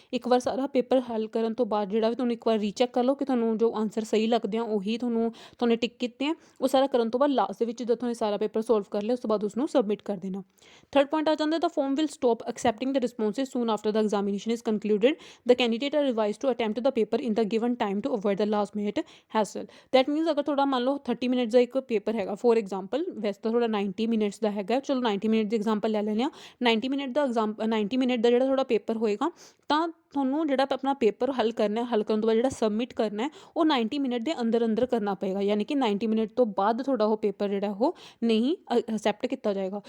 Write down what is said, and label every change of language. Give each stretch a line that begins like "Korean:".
Punjabi: ਇੱਕ ਵਾਰ ਸਾਰਾ ਪੇਪਰ ਹੱਲ ਕਰਨ ਤੋਂ ਬਾਅਦ ਜਿਹੜਾ ਵੀ ਤੁਹਾਨੂੰ ਇੱਕ ਵਾਰ ਰੀਚੈਕ ਕਰ ਲਓ ਕਿ ਤੁਹਾਨੂੰ ਜੋ ਆਂਸਰ ਸਹੀ ਲੱਗਦੇ ਆ ਉਹੀ ਤੁਹਾਨੂੰ ਟਿਕ ਕੀਤੇ ਆ। ਉਹ ਸਾਰਾ ਕਰਨ ਤੋਂ ਬਾਅਦ ਲਾਸਟ ਦੇ ਵਿੱਚ ਜਦੋਂ ਤੁਹਾਨੂੰ ਸਾਰਾ ਪੇਪਰ ਸੋਲਵ ਕਰ ਲਿਆ ਉਸ ਤੋਂ ਬਾਅਦ ਉਸਨੂੰ ਸਬਮਿਟ ਕਰ ਦੇਣਾ। ਥਰਡ ਪੁਆਇੰਟ ਆ ਜਾਂਦਾ,
English: The form will stop accepting the responses soon after the examination is concluded. The candidate are advised to attempt the paper in the given time to avoid the last minute hassle. That means
Punjabi: ਅਗਰ ਤੁਹਾਡਾ ਮੰਨ ਲਓ 30 minutes ਦਾ ਇੱਕ paper ਹੈਗਾ for example, ਵੈਸੇ ਤਾਂ ਤੁਹਾਡਾ 90 minutes ਦਾ ਹੈਗਾ, ਚਲੋ 90 ਮਿੰਟ ਦੀ ਐਗਜ਼ਾਮਪਲ ਲੈ ਲੈਂਦੇ ਹਾਂ। 90 ਮਿੰਟ ਦਾ ਜਿਹੜਾ ਤੁਹਾਡਾ ਪੇਪਰ ਹੋਏਗਾ ਤਾਂ ਤੁਹਾਨੂੰ ਜਿਹੜਾ ਆਪਣਾ ਪੇਪਰ ਹੱਲ ਕਰਨ ਤੋਂ ਬਾਅਦ ਜਿਹੜਾ ਸਬਮਿਟ ਕਰਨਾ ਉਹ 90 ਮਿੰਟ ਦੇ ਅੰਦਰ ਕਰਨਾ ਪਏਗਾ, ਯਾਨੀ ਕਿ 90 ਮਿੰਟ ਤੋਂ ਬਾਅਦ ਤੁਹਾਡਾ ਉਹ ਪੇਪਰ ਜਿਹੜਾ ਉਹ ਨਹੀਂ ਅਕਸੈਪਟ ਕੀਤਾ ਜਾਏਗਾ।